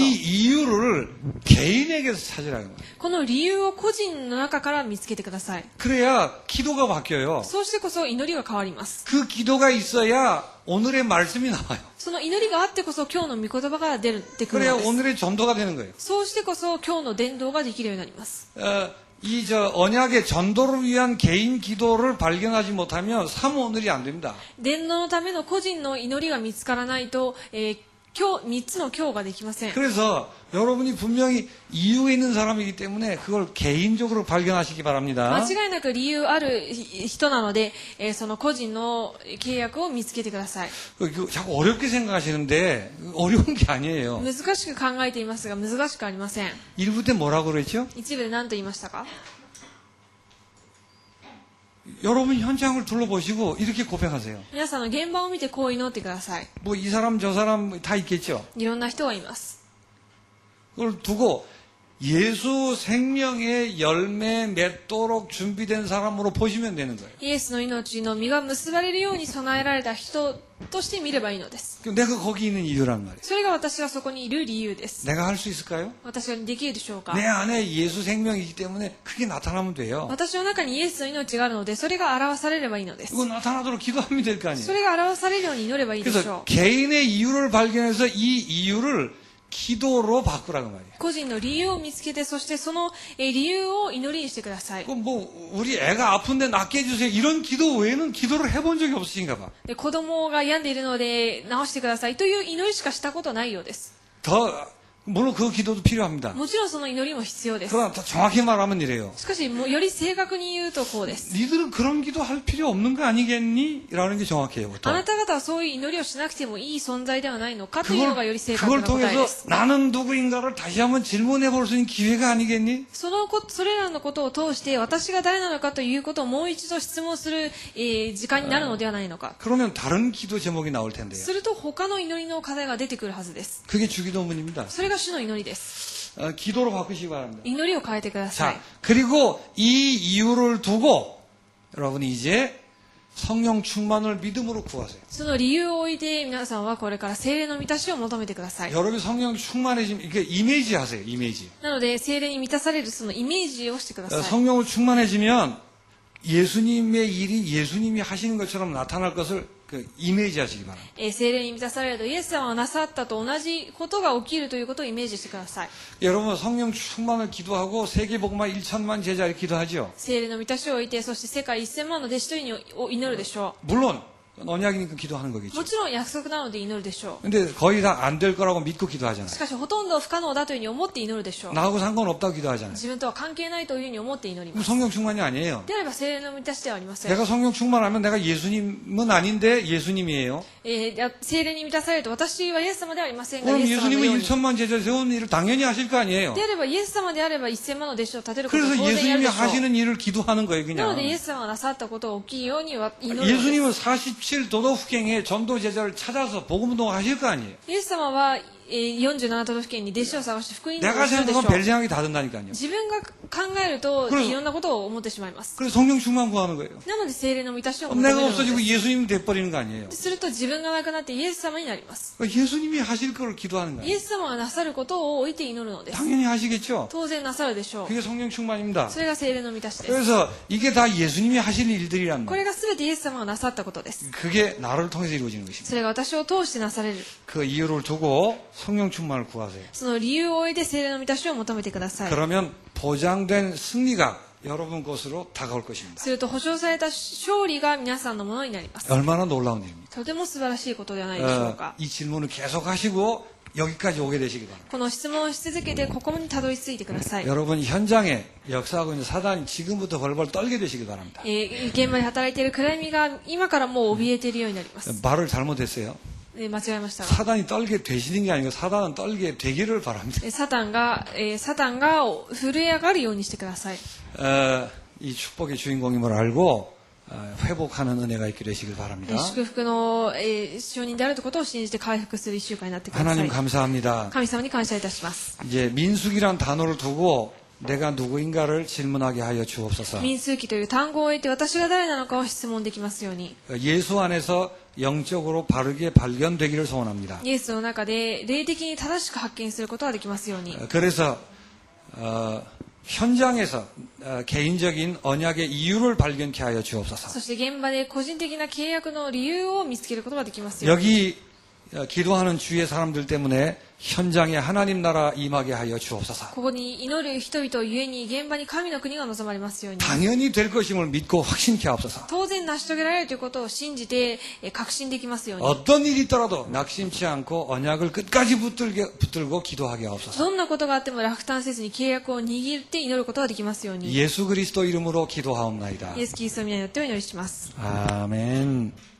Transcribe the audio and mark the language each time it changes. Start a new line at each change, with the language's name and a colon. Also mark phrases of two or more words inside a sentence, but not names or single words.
Korean: 이 이유를 개인에게서 찾으라는 거예요.
Japanese: この理由を個人の中から見つけてください。
Korean: 그래야 기도가 바뀌어요.
Japanese: そうしてこそ祈りが変わります。
Korean: 그 기도가 있어야 오늘의 말씀이 나와요.
Japanese: その祈りがあってこそ今日の御言葉が出てくる
Korean: 그래야
Japanese: のです。
Korean: 오늘의 전도가 되는 거예요.
Japanese: そうしてこそ今日の伝道ができるようになります。
Korean: 이 언약의 전도를 위한 개인 기도를 발견하지 못하면 오늘이 안 됩니다.
Japanese: 伝道のための個人の祈りが見つからないと、今日3つの今日ができません。
Korean: 그래서 여러분이 분명히 이유가 있는 사람이기 때문에 그걸 개인적으로 발견하시기 바랍니다.
Japanese: 間違いなく理由ある人なので、その個人の契約を見つけてください。
Korean: 자꾸 어렵게 생각하시는데 어려운 게 아니에요.
Japanese: 難しく考えていますが難しくありません。
Korean: 일부 때 뭐라고 그랬죠?
Japanese: 一部で何と言いましたか？
Korean: 여러분 현장을 둘러보시고 이렇게 고백하세요.
Japanese: 皆さんの現場を見てこう祈ってください。
Korean: 뭐 이 사람 저 사람 다 있겠죠.
Japanese: いろんな人がいます。
Korean: 그걸 두고 예수 생명의 열매 맺도록 준비된 사람으로 보시면 되는 거예요.
Japanese: イエスの命の実が結ばれるように備えられた人として見ればいいのです。
Korean: 내가 거기 있는 이유란 말이에요.
Japanese: それが私がそこにいる理由です。
Korean: 내가 할 수 있을까요?
Japanese: 私ができるでしょうか？
Korean: 내 안에 예수 생명이기 때문에 그게 나타나면 돼요.
Japanese: 私の中にイエスの命があるので、それが表されればいいのです。
Korean: 그거 나타나도록 기도하면 될 거
Japanese: そ
Korean: 아니에요.
Japanese: れが表されるように祈ればいいでしょ
Korean: 그래서
Japanese: う。
Korean: 개인의 이유를 발견해서 이 이유를 기도로 바꾸라고 말이에요.
Japanese: 個人の理由を見つけて、そしてその理由を祈りにしてください。
Korean: 그 뭐 우리 애가 아픈데 낫게 해주세요. 이런 기도 외에는 기도를 해본 적이 없으신가 봐.
Japanese: で、子供が病んでいるので治してくださいという祈りしかしたことないようです。
Korean: 물론 그 기도도 필요합니다.
Japanese: もちろんその祈りも必要です。
Korean: 그러나 더 정확히 말하면 이래요.
Japanese: しかし、もうより正確に言うとこうです。
Korean: 니들은 그런 기도 할 필요 없는 거 아니겠니? 라는 게 정확해요.
Japanese: あなた方はそういう祈りをしなくてもいい存在ではないのかというのがより正確
Korean: 그걸
Japanese: な答え
Korean: 통해서
Japanese: です。
Korean: 나는 누구인가를 다시 한번 질문해 볼 수 있는 기회가 아니겠니?
Japanese: それらのことを通して私が誰なのかということをもう一度質問する、時間になるのではないのか。
Korean: 그러면 다른 기도 제목이 나올 텐데요.
Japanese: すると他の祈りの課題が出てくるはずです。
Korean: 그게 주기도문입니다.
Japanese: それが主の祈りです。
Korean: 기도로 바꾸시기 바랍니다.
Japanese: 祈りを変えてください。
Korean: 자, 그리고 이 이유를 두고 여러분이 이제 성령 충만을 믿음으로 구하세요.
Japanese: その理由を置いて皆さんはこれから聖霊の満たしを求めてください。
Korean: 여러분이 성령 충만해지면 이게 이미지 하세요. 이미지.
Japanese: なので聖霊に満たされるそのイメージをしてください。
Korean: 성령을 충만해지면 예수님의 일이 예수님이 하시는 것처럼 나타날 것을 그 이미지 하시기 바랍니다.
Japanese: 聖霊に満たされるとイエス様がなさったと同じことが起きるということをイメージしてください。
Korean: 여러분 성령 충만을 기도하고 세계복음화 1천만 제자 이렇게 기도하죠.
Japanese: 聖霊の満たしを置いて、そして世界1000万の弟子というにを祈るでしょ
Korean: 물론 언약이니까 기도하는
Japanese: う。
Korean: 거겠죠.
Japanese: もちろん約束なので祈るでしょ
Korean: 근데 거의 다 안 될 거라고 믿고
Japanese: う。
Korean: 기도하잖아요.
Japanese: しかしほとんど不可能だというふうに思って祈るでしょう。
Korean: 나하고 상관없다고 기도하잖아요.
Japanese: 自分とは関係ないというふうに思って祈り
Korean: 그럼
Japanese: ます。
Korean: 성령 충만이 아니에요.
Japanese: であれば聖霊の満たしではありません。
Korean: 내가 성령 충만하면 내가 예수님은 아닌데 예수님이에요.
Japanese: 聖霊に満たされると私はイエス様ではありませんが、
Korean: 그럼
Japanese: イエス様のよう
Korean: 예수님은
Japanese: に。
Korean: 1천만 제자 세우는 일을 당연히 하실 거 아니에요.
Japanese: であればイエス様であれば1000万の弟子を立てることを
Korean: 그래서
Japanese: 当然やる
Korean: 예수님이
Japanese: でしょう。
Korean: 하시는 일을 기도하는 거예요,
Japanese: なのでイ
Korean: 그냥.
Japanese: エス様がなさったことが起きるようには祈るのです。
Korean: 예수님은 47도덕경에 전도 제자를 찾아서 복음운동 하실 거 아니에요.
Japanese: イエス様は47都道府県に弟子を探して福音を
Korean: 내가
Japanese: するでしょ
Korean: 생각하면
Japanese: う。
Korean: 별 생각이 다 든다니까요.
Japanese: 自分が考えると
Korean: 그래서
Japanese: いろんなことを思ってしまいます。
Korean: 그래서 성령 충만 구하는 거예요.
Japanese: なので聖霊の満たしを求め
Korean: 그럼
Japanese: る
Korean: 내가
Japanese: ので
Korean: 없어지고
Japanese: す。
Korean: 예수님이 돼버리는 거 아니에요.
Japanese: すると自分がなくなってイエス様になります。
Korean: 그러니까 예수님이 하실 걸 기도하는
Japanese: イ
Korean: 거예요.
Japanese: エス様がなさることを置いて祈るのです。
Korean: 당연히 하시겠죠.
Japanese: 当然なさるでしょう。
Korean: 그게 성령 충만입니다.
Japanese: それが聖霊の満たしです。
Korean: 그래서 이게 다 예수님이 하실 일들이란
Japanese: こ
Korean: 말이에요.
Japanese: れが全てイエス様がなさったことです。
Korean: 그게 나를 통해서 이루어지는 것입니다.
Japanese: それが私を通してなされる。
Korean: 그 이유를 두고 성령 충만을 구하세요.
Japanese: その理由を置いて聖霊の満たしを求めてください。
Korean: 그러면 보장된 승리가 여러분 것으로 다가올 것입니다.
Japanese: すると保証された勝利が皆さんのものになります。
Korean: 얼마나 놀라운 일입니까?
Japanese: とても素晴らしいことではないでしょうか。
Korean: 이 질문을 계속 하시고 여기까지 오게 되시기 바랍니다.
Japanese: この質問をし続けてここにたどり着いてください。
Korean: 여러분 현장에 역사하고 있는 사단이 지금부터 벌벌 떨게 되시기 바랍니다.
Japanese: 現場で働いている暗闇が今からもう怯えているようになります。
Korean: 말을 잘못했어요.
Japanese: 間違えましたが。
Korean: 사단이 떨게 되시는 게 아니고 사단은 떨게 되기를 바랍니다.
Japanese: サタンが震え上がるようにしてください。
Korean: 이 축복의 주인공임을 알고 회복하는 은혜가 있게 되시길 바랍니다.
Japanese: 祝福の証人であるということを信じて回復する一週間になってくださ
Korean: 하나님
Japanese: い。
Korean: 감사합니다.
Japanese: 神様に感謝いたします。
Korean: 이제 민숙이란 단어를 두고 내가 누구인가를 질문하게 하여 주옵소서.
Japanese: 民数記という単語を置いて私が誰なのかを質問できますように。
Korean: 예수 안에서 영적으로 바르게 발견되기를 소원합니다.
Japanese: イエスの中で霊的に正しく発見することができますように。
Korean: 그래서 현장에서 개인적인 언약의 이유를 발견케 하여 주옵소서.
Japanese: そして現場で個人的な契約の理由を見つけることができますように。
Korean: 여기 기도하는 주의 사람들 때문에 현장에 하나님 나라 임하게 하여 주옵소서.
Japanese: ここに祈る人々ゆえに現場に神の国が望まれますように。
Korean: 당연히 될 것임을 믿고 확신케 하옵소서.
Japanese: 当然成し遂げられるということを信じて確信できますように。
Korean: 어떤 일이 있더라도 낙심치 않고 언약을 끝까지 붙들고 기도하게 하옵소서.
Japanese: どんなことがあっても落胆せずに契約を握って祈ることができますように。
Korean: 예수 그리스도 이름으로 기도하옵나이다.
Japanese: イエス・キリストの皆によってお祈りします。
Korean: 아멘.